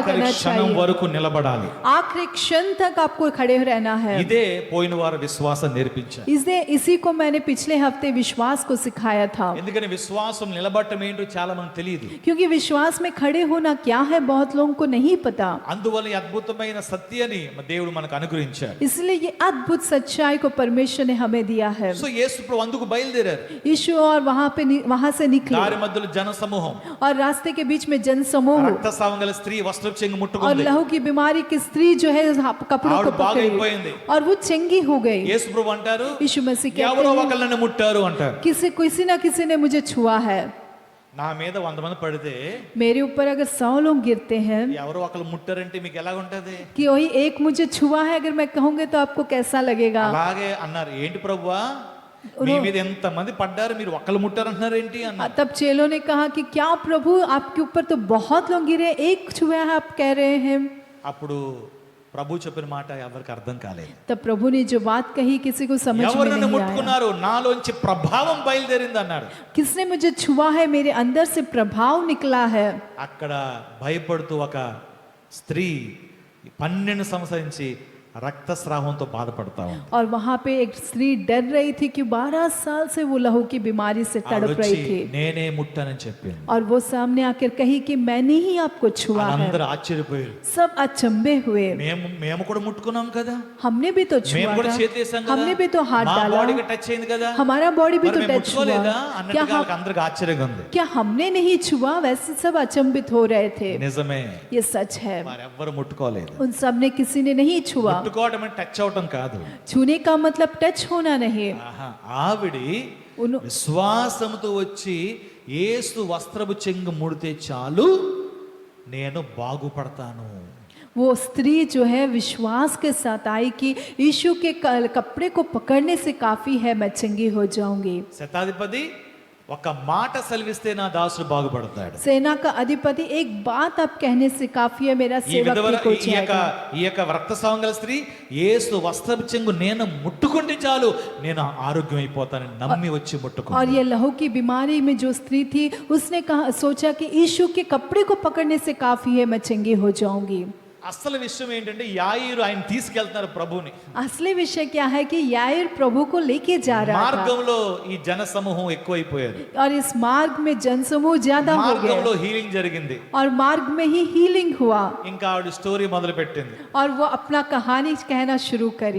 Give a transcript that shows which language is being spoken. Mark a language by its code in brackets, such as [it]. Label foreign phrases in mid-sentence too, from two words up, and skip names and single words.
[te] ఆఖరి [hi] करना [te] క్షణం [hi] चाहिए। [te] వరకు నిలబడాలి. [hi] आखिरी क्षण तक आपको खड़े रहना है। [te] ఇదే పోయిన వారు విశ్వాసం నేర్పించారు. [hi] इसी को मैंने पिछले हफ्ते विश्वास को सिखाया था। [te] ఎందుకని విశ్వాసం నిలబడటం ఏంటో చాలా మంది తెలియదు. [hi] क्योंकि विश्वास में खड़े होना क्या है बहुत लोगों को नहीं पता। [te] అందువల్ల ఈ అద్భుతమైన సత్యాన్ని దేవుడు మనకు అనుగ్రహించాడు. [hi] इसलिए ये अद्भुत सच्चाई को परमेश्वर ने हमें दिया है। [te] సో యేసు ప్రభు అందుకు బయలుదేరారు. [hi] यीशु और वहां से निकले [te] దారి మధ్యలో జన సమూహం, [hi] और रास्ते के बीच में जनसमूह [te] రక్తస్రావం గల స్త్రీ వస్త్రపు చెంగు [hi] और [te] ముట్టుకుంది. [hi] लहू की बीमारी की स्त्री जो है कपड़ों को [te] ఆవిడ బాగైపోయింది. [hi] पकड़ी और वो चंगी हो गई। [te] యేసు ప్రభు అంటారు, [hi] यीशु मसीह कहते [te] ఎవరో [hi] हैं [te] ఒకళ్ళని ముట్టారు అంటారు. [hi] किसी ना किसी ने मुझे छुआ है। [te] నా మీద 100 మంది పడితే [hi] मेरे ऊपर अगर 100 लोग गिरते हैं [te] ఎవరో ఒకళ్ళు ముట్టారంటే మీకు ఎలా ఉంటది? [hi] कि वही एक मुझे छुआ है अगर मैं कहूंगी तो आपको कैसा लगेगा? [te] అలాగే అన్నారు. ఏంటి ప్రభువా, మీ మీద ఎంత మంది పడ్డారు, మీరు ఒక్కళ్ళు ముట్టారు అంటున్నారు ఏంటి అన్నారు. [hi] तब चेलों ने कहा कि क्या प्रभु आपके ऊपर तो बहुत लोग गिरे, एक छुआ है आप कह रहे हैं। [te] అప్పుడు ప్రభు చెప్పిన మాట ఎవరికి అర్థం కాలేదు. [hi] तब प्रभु ने जो बात कही किसी को समझ में [te] ఎవరు నన్ను [hi] नहीं आया। [te] ముట్టుకున్నారు, నాలోంచి ప్రభావం బయలుదేరింది అన్నాడు. [hi] किसने मुझे छुआ है, मेरे अंदर से प्रभाव निकला है। [te] అక్కడ భయపడుతూ ఒక స్త్రీ 12 సంవత్సరాల నుంచి రక్తస్రావంతో బాధపడతా ఉంది. [hi] और वहां पे एक स्त्री डर रही थी कि 12 साल से वो लहू की बीमारी से [te] ఆవిడ [hi] तड़प रही [te] వచ్చి [hi] थी [te] నేనే ముట్టానని చెప్పింది. [hi] और वो सामने आकर कही कि मैंने ही आपको छुआ है। [te] అందరూ ఆశ్చర్యపోయారు. [hi] सब अचंभे हुए। [te] మేము కూడా ముట్టుకున్నాం కదా, [hi] हमने भी तो [te] మేము [hi] छुआ [te] కూడా [hi] था, [te] చేతేసాం కదా, [hi] हमने भी तो हाथ [te] మా [hi] डाला, [te] బాడీకి టచ్ అయింది కదా, [hi] हमारा बॉडी भी [te] మరి [hi] तो [te] మేము [hi] टच [te] ముట్టుకోలేదా [hi] हुआ। [te] అన్నట్టుగా [hi] क्या [te] వాళ్ళకి అందరికి ఆశ్చర్యంగా ఉంది. [hi] क्या हमने नहीं छुआ? वैसे सब अचंभित हो रहे थे। [te] నిజమే, [hi] ये सच है। [te] వారెవ్వరు ముట్టుకోలేదు. [hi] उन सब ने किसी ने नहीं छुआ। [te] ముట్టుకోవడం అంటే టచ్ అవటం కాదు. [hi] छूने का मतलब टच होना नहीं। [te] ఆహా, ఆవిడి [hi] उन- [te] విశ్వాసంతో వచ్చి యేసు వస్త్రపు చెంగు ముడితే చాలు నేను బాగుపడతాను. [hi] वो स्त्री जो है विश्वास के साथ आई कि यीशु के कपड़े को पकड़ने से काफी है, मैं चंगी हो जाऊंगी। [te] శతాధిపతి ఒక మాట సెలవిస్తే నా దాసుడు బాగుపడతాడు. [hi] सेना का अधिपति एक बात आप कहने से काफी है, मेरा [te] ఈ [hi] सेवक [te] విధవ [hi] ठीक हो [te] ఈ యొక్క [hi] जाएगा। [te] రక్తస్రావం గల స్త్రీ యేసు వస్త్రపు చెంగు నేను ముట్టుకుంటే చాలు నేను ఆరోగ్యం అయిపోతానని నమ్మి వచ్చి [hi] और [te] ముట్టుకుంది. [hi] ये लहू की बीमारी में जो स्त्री थी उसने कहा, सोचा कि यीशु के कपड़े को पकड़ने से काफी है, मैं चंगी हो जाऊंगी। [te] అసలు విషయం ఏంటంటే యాయిరు ఆయన తీసుకెళ్తున్నారు ప్రభుని. [hi] असली विषय क्या है कि याईर प्रभु को लेके जा रहा था [te] మార్గంలో ఈ జన సమూహం ఎక్కువైపోయారు. [hi] और इस मार्ग में जनसमूह ज्यादा हो [te] మార్గంలో [hi] गए [te] హీలింగ్ జరిగింది. [hi] और मार्ग में ही हीलिंग हुआ [te] ఇంకా ఆవిడ స్టోరీ మొదలు పెట్టింది. [hi] और वो अपना कहानी कहना शुरू करी।